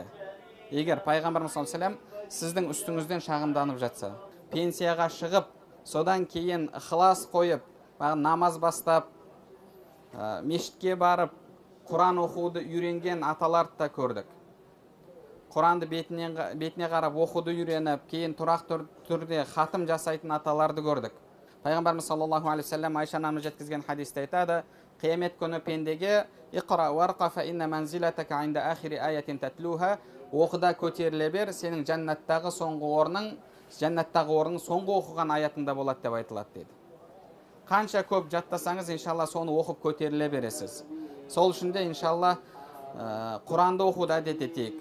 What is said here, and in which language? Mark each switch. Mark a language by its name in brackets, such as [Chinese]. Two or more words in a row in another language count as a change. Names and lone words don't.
[Kazakh] Егер Пайғамбарымыз [Arabic] صلى الله عليه وسلم [Kazakh] сіздің үстіңізден шағымданып жатса, пенсияға шығып, содан кейін ықылас қойып, намаз бастап, мешітке барып, Құран оқуды үйренген аталарды да көрдік. Құранды бетіне қарап оқуды үйреніп, кейін тұрақты түрде хатым жасайтын аталарды көрдік. Пайғамбарымыз [Arabic] صلى الله عليه وسلم [Kazakh] Айша анамыз жеткізген хадисте айтады: қиямет күні пендеге [Arabic] اقرأ وارق فإن منزلتك عند آخر آية تتلوها, [Kazakh] оқыда көтеріле бер, сенің жәннаттағы орның соңғы оқыған аятында болады деп айтылады дейді. Қанша көп жаттасаңыз, иншалла соны оқып көтеріле бересіз. Сол үшін де иншалла Құранды оқуды әдет етейік.